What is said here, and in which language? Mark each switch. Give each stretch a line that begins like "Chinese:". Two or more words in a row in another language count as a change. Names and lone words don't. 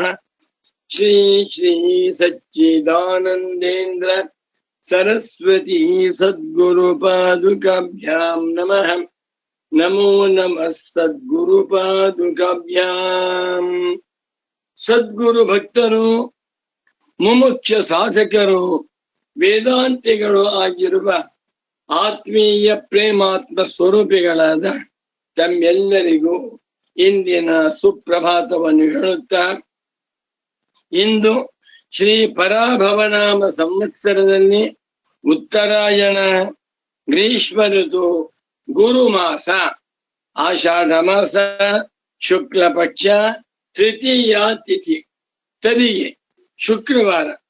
Sanskrit: श्री श्री सच्चिदानन्देन्द्र सरस्वती सद्गुरुपादुकाभ्यां नमः। नमो नमः सद्गुरुपादुकाभ्यां।
Kannada: ಸದ್ಗುರು ಭಕ್ತರು ಮುಮುಕ್ಷ ಸಾಧಕರು ವೇದಾಂತಿಗಳು ಆಗಿರುವ ಆತ್ಮೀಯ ಪ್ರೇಮಾತ್ಮ ಸ್ವರೂಪಿಗಳಾದ ತಮ್ಮೆಲ್ಲರಿಗೂ ಇಂದಿನ ಸುಪ್ರಭಾತವನ್ನು ಹೇಳುತ್ತಾ, ಇಂದು ಶ್ರೀ ಪರಾಭವನಾಮ ಸಂವತ್ಸರದಲ್ಲಿ ಉತ್ತರಾಯಣ ಗ್ರೀಷ್ಮ ಋತು ಗುರುಮಾಸ ಆಷಾಢ ಮಾಸ ಶುಕ್ಲ ಪಕ್ಷ ತೃತೀಯ ತಿಥಿ ತದಿಗೆ ಶುಕ್ರವಾರ